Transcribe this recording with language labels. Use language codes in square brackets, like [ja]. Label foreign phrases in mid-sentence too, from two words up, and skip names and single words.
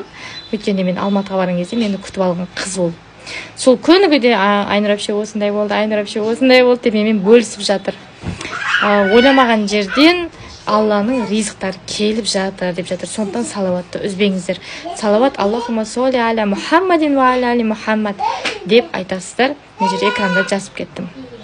[kk] Өйткені мен Алматыға барған кезде мені күтіп алған қыз болды. Сол күніге де Айнұр әпше осындай болды, Айнұр әпше осындай болды деп менімен бөлісіп жатыр. Ойламаған жерден Алланың ризықтары келіп жатыр деп жатыр. Сондықтан салауатты үзбеңіздер. Салауат [ar] اللهم صل على محمد وعلى آل محمد [kk] деп айтасыздар. Мен жерде экранда жазып кеттім.